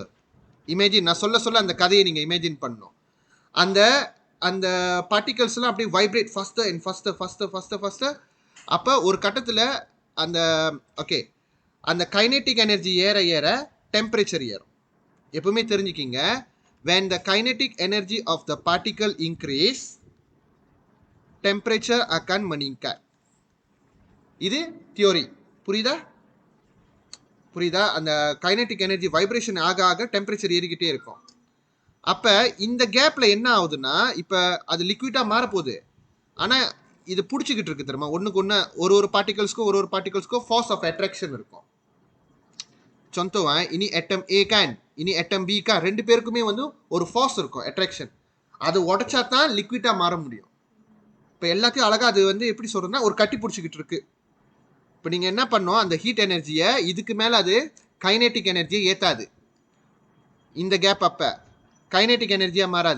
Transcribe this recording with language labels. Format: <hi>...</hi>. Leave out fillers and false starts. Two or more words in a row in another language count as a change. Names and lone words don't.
<ta>இமேஜின், நான் சொல்ல அந்த கதையை நீங்கள் இமேஜின் பண்ணணும். அந்த அந்த பார்ட்டிகல்ஸ்லாம் அப்படியே</ta> <en>vibrate faster and faster.</en> <ta>அப்போ ஒரு கட்டத்தில் அந்த ஓகே அந்த</ta> <en>kinetic energy</en> <ta>ஏற டெம்பரேச்சர் ஏறும். எப்பவுமே தெரிஞ்சுக்கிங்க,</ta> <en>when the kinetic energy of the particle increase,</en> <ms>temperature akan meningkat.</ms> <ta>இது தியோரி. புரியுதா? அந்த</ta> <en>kinetic energy vibration</en> <ta>ஆக டெம்பரேச்சர் ஏறிக்கிட்டே இருக்கும். அப்போ இந்த கேப்பில் என்ன ஆகுதுன்னா, இப்போ அது லிக்விடாக மாறப்போகுது. ஆனால் இது பிடிச்சிக்கிட்டு இருக்கு தெரியுமா, ஒன்றுக்கு ஒன்று ஒரு பார்ட்டிகல்ஸ்க்கும்</ta> <en>force of attraction</en> <ta>இருக்கும்.</ta> <ms>contoh ini atom A kan, ini atom B kan,</ms> <ta>ரெண்டு பேருக்குமே வந்து ஒரு ஃபோர்ஸ் இருக்கும், அட்ராக்ஷன். அது உடைச்சா தான் லிக்விடாக மாற முடியும். இப்போ எல்லாத்தையும் அழகாக அது வந்து எப்படி சொல்கிறதுனா, ஒரு கட்டி பிடிச்சிக்கிட்டு இருக்கு. இப்போ நீங்கள் என்ன பண்ணோம், அந்த ஹீட் எனர்ஜியை இதுக்கு மேலே அது கைனெட்டிக் எனர்ஜியை ஏற்றாது. இந்த கேப் அப்போ கைனெட்டிக் எனர்ஜியாக மாறாது.</ta>